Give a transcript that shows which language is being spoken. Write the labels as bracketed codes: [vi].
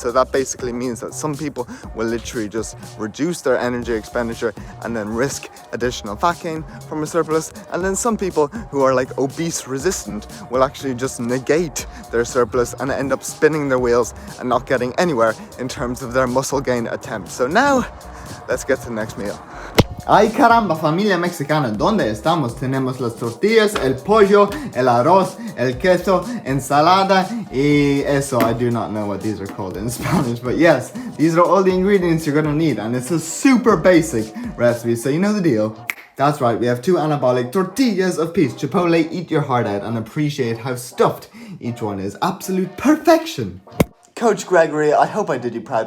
[en] So that basically means that some people will literally just reduce their energy expenditure and then risk additional fat gain from a surplus, and then some people who are like obese resistant will actually just negate their surplus and end up spinning their wheels and not getting anywhere in terms of their muscle gain attempts. So now let's get to the next meal. [es] Ay caramba, familia mexicana, ¿dónde estamos? Tenemos las tortillas, el pollo, el arroz, el queso, ensalada, y eso. [en] I do not know what these are called in Spanish, but yes, these are all the ingredients you're gonna need, and it's a super basic recipe, so you know the deal. That's right, we have 2 anabolic tortillas of peace. Chipotle, eat your heart out and appreciate how stuffed each one is. Absolute perfection. Coach Gregory, I hope I did you proud.